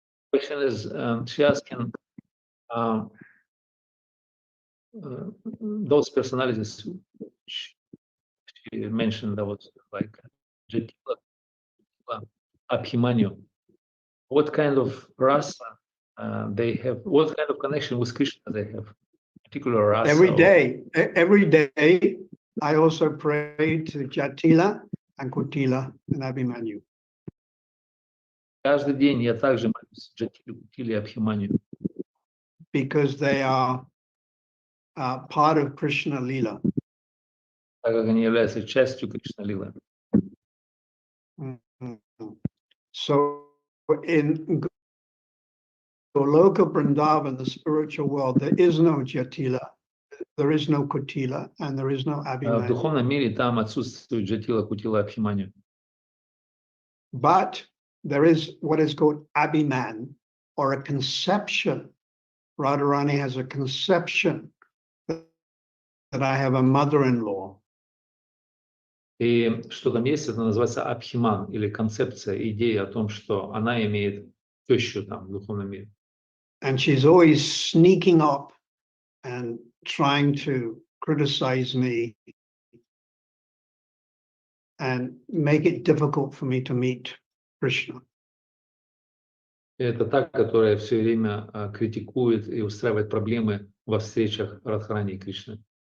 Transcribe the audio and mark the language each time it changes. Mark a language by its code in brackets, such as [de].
[en] question is, she asking those personalities she mentioned that was like Jatila, Abhimanyu. What kind of rasa they have? What kind of connection with Krishna they have? Particular rasa? Every day, I also pray to Jatila and Kutila and Abhimanyu. [ru] Каждый день я также молюсь Джатиле, Кутиле и Абхиманию. [en] Because they are part of Krishna Lila. [ru] Так как они являются частью Кришна Лилы. [en] So in Goloka Vrindavan, the spiritual world, there is no Jatila, there is no Kutila, and there is no [ru] В [en] Abhimanyu. [ru] духовном мире там отсутствует Джатила, Кутила, Абхиманию. [en] But there is what is called Abhiman, or a conception. Radharani has a conception that I have a mother-in-law. [ru] И что там есть, это называется Абхиман, или концепция, идея о том, что она имеет тещу там в духовном мире. [en] And she's always sneaking up and trying to criticize me and make it difficult for me to meet Krishna. [ru] И это та, которая все время критикует и устраивает проблемы во встречах Радхарани и Кришны.